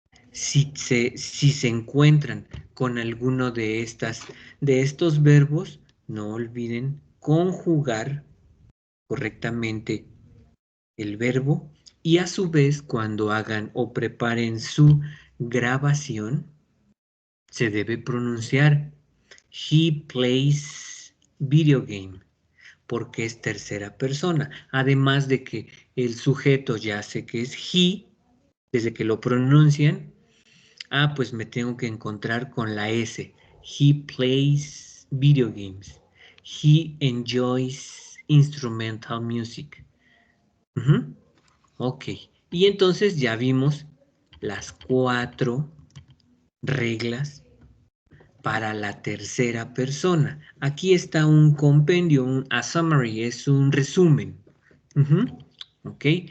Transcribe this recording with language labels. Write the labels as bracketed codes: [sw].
[es] Si se encuentran con alguno de estos verbos, no olviden conjugar correctamente el verbo y a su vez cuando hagan o preparen su grabación, se debe pronunciar [en] he plays video game [es] porque es tercera persona. Además de que el sujeto ya sé que es he, desde que lo pronuncian, pues me tengo que encontrar con la S. [en] He plays video games. He enjoys instrumental music. Ok. [es] Y entonces ya vimos las 4 reglas para la tercera persona. Aquí está un compendio, [en] a summary, [es] es un resumen. Ok.